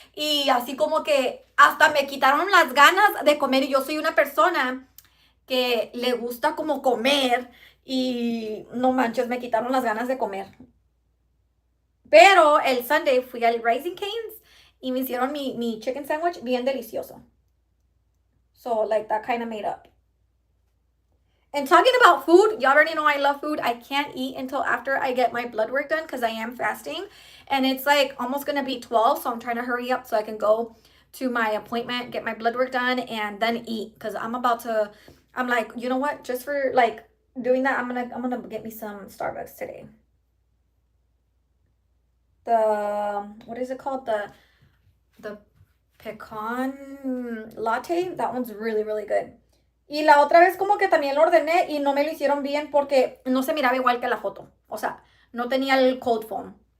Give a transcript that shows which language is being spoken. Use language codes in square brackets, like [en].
[es] Y así como que hasta me quitaron las ganas de comer. Y yo soy una persona que le gusta como comer. Y no manches, me quitaron las ganas de comer. Pero el Sunday fui al Rising Cane's y me hicieron mi chicken sandwich bien delicioso. [en] So, like, that kind of made up. And talking about food, you already know I love food. I can't eat until after I get my blood work done because I am fasting. And it's like almost going to be 12, so I'm trying to hurry up so I can go to my appointment, get my blood work done, and then eat. Because I'm like, you know what? Just for, like, doing that, I'm gonna get me some Starbucks today. What is it called? The pecan latte. That one's really, really good. [es] Y la otra vez como que también lo ordené y no me lo hicieron bien porque no se miraba igual que la foto. O sea, no tenía el cold foam.